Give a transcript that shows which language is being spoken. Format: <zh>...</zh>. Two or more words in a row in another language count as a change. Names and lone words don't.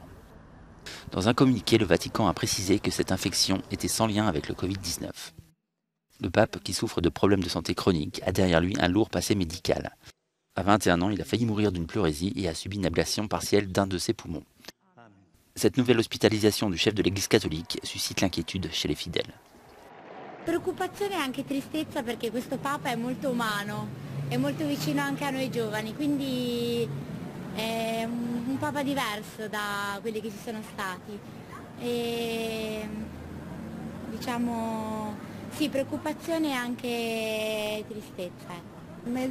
<fr>Dans un communiqué, le Vatican a précisé que cette infection était sans lien avec le Covid-19. Le pape, qui souffre de problèmes de santé chroniques, a derrière lui un lourd passé médical. À 21 ans, il a failli mourir d'une pleurésie et a subi une ablation partielle d'un de ses poumons. Cette nouvelle hospitalisation du chef de l'Église catholique suscite l'inquiétude chez les fidèles.</fr> <it>Preoccupazione e anche tristezza perché questo Papa è molto umano, è molto vicino anche a noi giovani, quindi è un Papa diverso da quelli che ci sono stati. E, diciamo, sì, preoccupazione e anche tristezza.</it>